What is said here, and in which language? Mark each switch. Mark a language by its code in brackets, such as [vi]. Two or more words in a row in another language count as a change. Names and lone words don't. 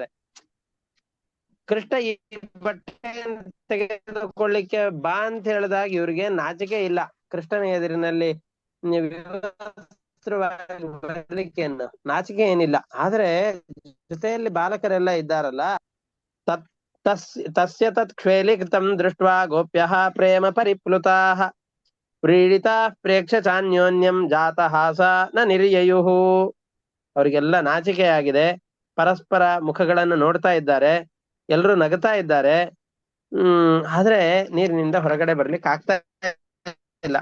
[kn] ಕೃಷ್ಣ ಈ ಬಟ್ಟೆ ತೆಗೆದುಕೊಳ್ಳಿಕ್ಕೆ ಬಾ ಅಂತ ಹೇಳಿದಾಗ ಇವ್ರಿಗೆ ನಾಚಿಕೆ ಇಲ್ಲ. ಕೃಷ್ಣನ ಎದುರಿನಲ್ಲಿ ಬರ್ಲಿಕ್ಕೆ ನಾಚಿಕೆ ಏನಿಲ್ಲ. ಆದ್ರೆ ಜೊತೆಯಲ್ಲಿ ಬಾಲಕರೆಲ್ಲ ಇದ್ದಾರಲ್ಲ, [sa] ತಸ್ಯ ತತ್ ಕ್ಷೇಲಿಕೃತಂ ದೃಷ್ಟ್ವಾ ಗೋಪ್ಯಃ ಪ್ರೇಮ ಪರಿಪ್ಲುತಾಃ ಪ್ರೀಡಿತಾ ಪ್ರೇಕ್ಷ ಚಾನ್ಯೋನ್ಯಂ ಜಾತಹಾಸ ನ ನಿರ್ಯಯುಃ. [kn] ಅವರಿಗೆಲ್ಲ ನಾಚಿಕೆ ಆಗಿದೆ, ಪರಸ್ಪರ ಮುಖಗಳನ್ನು ನೋಡ್ತಾ ಇದ್ದಾರೆ, ಎಲ್ರು ನಗ್ತಾ ಇದ್ದಾರೆ. ಆದ್ರೆ ನೀರಿನಿಂದ ಹೊರಗಡೆ ಬರ್ಲಿಕ್ಕೆ ಆಗ್ತಾ ಇಲ್ಲ.